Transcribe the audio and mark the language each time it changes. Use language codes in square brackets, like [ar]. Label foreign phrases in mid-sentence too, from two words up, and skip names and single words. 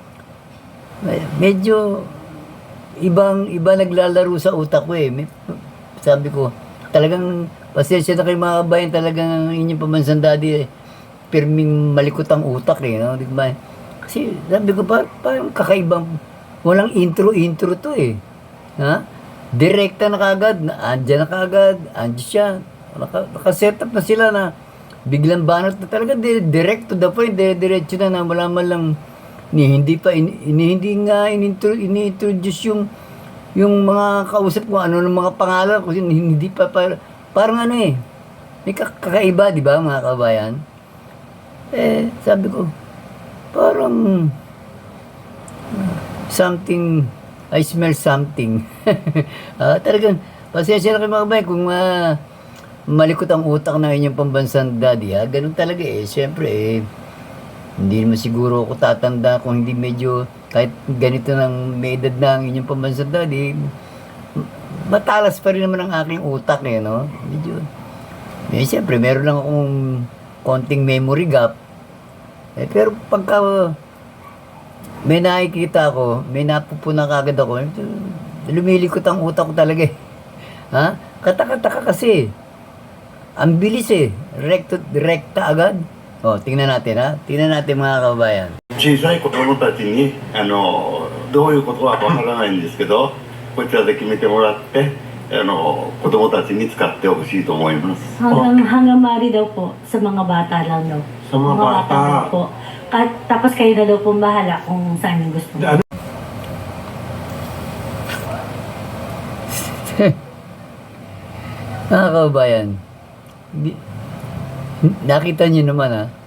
[tl] Medyo iba naglalaro sa utak ko Sabi ko, talagang pasensya na kayo mga kabayan, talagang inyong pamansang daddy pirming malikot ang utak no? Di ba? Kasi sabi ko, parang kakaibang, walang intro to Direkta na kagad, andyan na kagad, andyan siya. Naka-set up na sila na biglang banat na talaga, [en] direct to the point, [tl] diretso na wala man lang, hindi nga ini-introduce yung mga kausap ko, ano ng mga pangalan, kasi hindi pa, parang may kakaiba, di ba mga kabayan? Sabi ko, parang something, [en] I smell something. [tl] Talagang, pasensya na kayo mga kabayan, kung malikot ang utak ng inyong pambansang daddy, ha? Ganun talaga eh. Siyempre eh, hindi naman siguro ako tatanda kung hindi medyo, kahit ganito ng may edad na ang inyong pambansang daddy, matalas pa rin naman ang aking utak eh, no? Medyo, siyempre, meron lang akong konting [en] memory gap. [tl] Eh, pero pagka may nakikita ako, may napupuna kagad ako, lumilikot ang utak ko talaga eh. Ha? Kataka-taka kasi. Ang bilis eh. Rekta agad. O, tingnan natin ha. Tingnan natin mga kabayan. [ja] 小さい子供たちにどういうことはわからないんですけどこちらで決めてもらって子供たちに使ってほしいと思います [tl] Hanggang maaari daw po sa mga bata lang daw. Sa mga bata. daw po. Tapos kayo na daw po bahala kung saan yung gusto. Ano? Mga kabayan, nakita niyo naman ha.